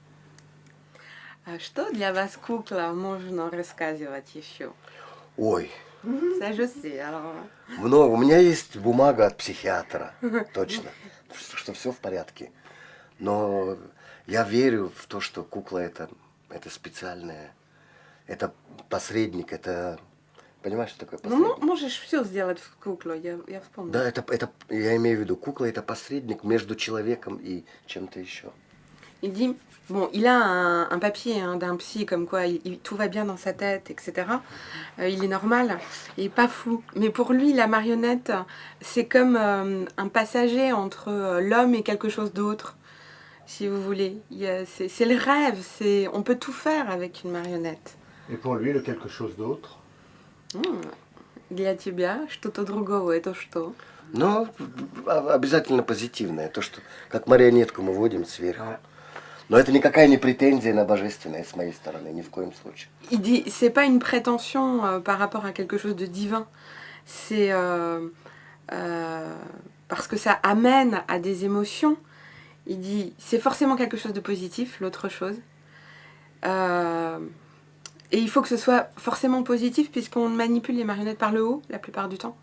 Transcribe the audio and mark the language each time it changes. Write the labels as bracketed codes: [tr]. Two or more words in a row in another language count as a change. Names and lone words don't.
[ru] Что для вас кукла можно рассказывать еще? Ой, [fr] Ça je sais, alors... [ru] много. У меня есть бумага от психиатра, точно, что все в порядке. Но я верю в то, что кукла это специальная, это посредник, это... Понимаешь, что такое посредник? Ну, можешь все сделать в куклу, я вспомнила. Да, я имею в виду, кукла это посредник между человеком и чем-то еще. [fr] Il dit, bon, il a un papier d'un psy comme quoi tout va bien dans sa tête, etc. Il est normal, il n'est pas fou. Mais pour lui, la marionnette, c'est comme un passager entre l'homme et quelque chose d'autre, si vous voulez. C'est le rêve, on peut tout faire avec une marionnette. Et pour lui, le quelque chose d'autre? [ru] Для тебя что-то другого, это что? Но обязательно позитивное, то, что как марионетку мы водим сверху. Но это никакая не претензия на божественное с моей стороны, ни в коем случае. [fr] Il dit, c'est pas une prétention par rapport à quelque chose de divin, c'est parce que ça amène à des émotions. Il dit, c'est forcément quelque chose de positif, l'autre chose. Et il faut que ce soit forcément positif puisqu'on manipule les marionnettes par le haut la plupart du temps.